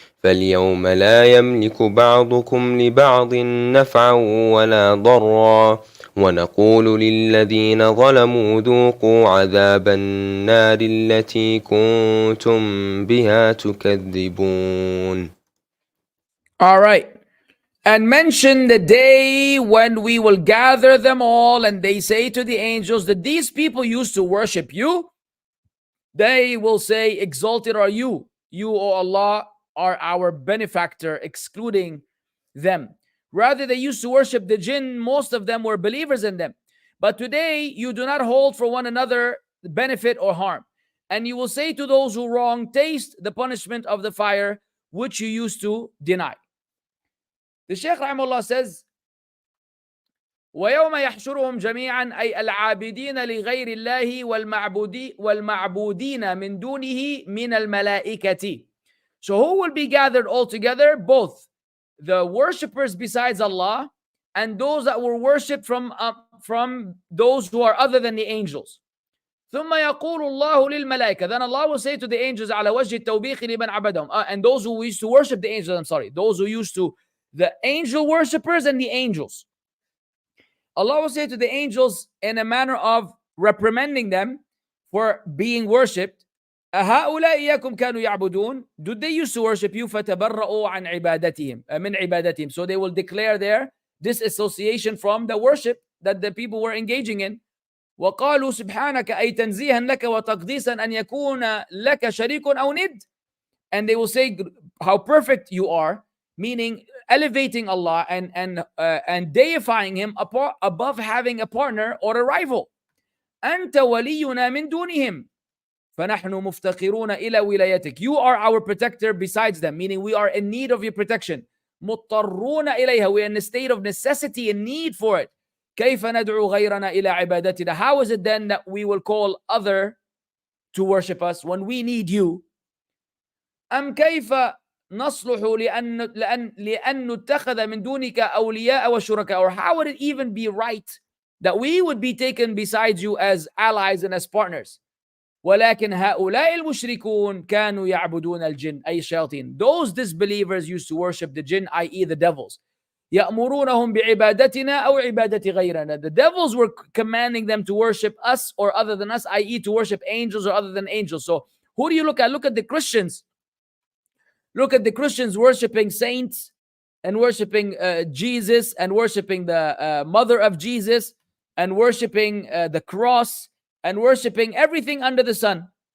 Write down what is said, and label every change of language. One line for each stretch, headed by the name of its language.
Arabic: فاليوم لا يملك بعضكم لبعض نفعا ولا ضرا ونقول للذين ظلموا ذوقوا عذاب النار التي كنتم بها تكذبون.
English: All right. And mention the day when we will gather them all, and they say to the angels that these people used to worship you. They will say, exalted are you. You, O Allah, are our benefactor, excluding them. Rather, they used to worship the jinn. Most of them were believers in them. But today, you do not hold for one another benefit or harm. And you will say to those who wrong, taste the punishment of the fire which you used to deny. The Shaykh Rahimahullah says,
Arabic: ويوم يحشرهم جميعا أي العابدين لغير الله والمعبودين من دونه من الملائكة.
English: So who will be gathered all together? Both the worshippers besides Allah and those that were worshipped from those who are other than the angels.
Arabic: ثم يقول الله للملائكة.
English: Then Allah will say to the angels
Arabic: على وجه التوبيخ لمن عبدهم.
English: And those who used to worship the angels, those who used to, the angel worshippers and the angels. Allah will say to the angels in a manner of reprimanding them for being worshipped.
Arabic: أهؤلاء إياكم كانوا يعبدون?
English: Did they used to worship you?
Arabic: فتبرؤوا عن عبادتهم من عبادتهم.
English: So they will declare their disassociation from the worship that the people were engaging in.
Arabic: وقالوا سبحانك أي تنزيها لك وتقديسا أن يكون لك شريك أو ند.
English: And they will say how perfect you are, meaning elevating Allah and deifying Him above having a partner or a rival.
Arabic: أنت ولينا من دونهم فنحن مفتقرون إلى ولايتك.
English: You are our protector besides them, meaning we are in need of your protection.
Arabic: مضطرون إليها.
English: We are in a state of necessity and need for it.
Arabic: كيف ندعو غيرنا إلى عبادتنا?
English: How is it then that we will call other to worship us when we need you?
Arabic: أم كيف نصلح لأن نتخذ من دونك أولياء وشركاء?
English: Or how would it even be right that we would be taken besides you as allies and as partners?
Arabic: ولكن هؤلاء المشركون كانوا يعبدون الجن أي الشياطين.
English: Those disbelievers used to worship the jinn, i.e. the devils.
Arabic: يأمرونهم بعبادتنا أو عبادة غيرنا.
English: The devils were commanding them to worship us or other than us, i.e. to worship angels or other than angels. So who do you look at? Look at the Christians. Look at the Christians worshiping saints and worshiping Jesus and worshiping the mother of Jesus and worshiping the cross and worshiping everything under the sun.